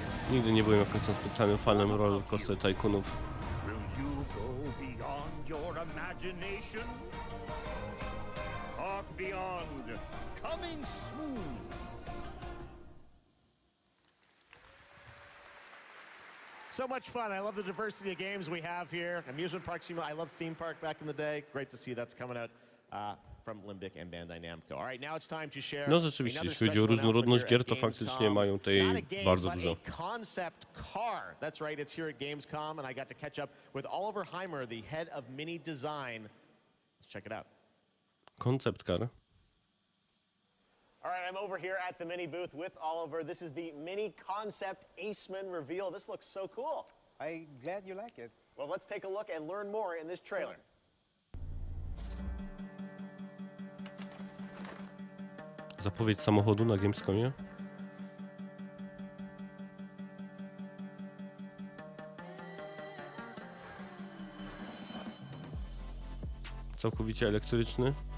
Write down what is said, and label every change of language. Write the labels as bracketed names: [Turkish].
[Polish] Nigdy nie byłem jakimś specjalnym fanem rollercoaster tycoonów. [English] Will you go beyond your imagination? Talk beyond. Coming soon. So much fun. I love the diversity of games we have here. Amusement park sim. I love theme park back in the day. Great to see that's coming out from Limbic and Bandai Namco. All right, now it's time to share. [Polish] No rzeczywiście, jeśli chodzi o różnorodność gier, to faktycznie mają tej bardzo dużo. [English] Concept car. That's right, it's here at Gamescom, and I got to catch up with Oliver Heimer, the head of Mini Design. Let's check it out. [Polish] Koncept car. [English] All right, I'm over here at the Mini booth with Oliver. This is the Mini Concept Aceman reveal. This looks so cool. I'm glad you like it. Well, let's take a look and learn more in this trailer. [Polish] Zapowiedź samochodu na Gamescomie. Całkowicie elektryczny.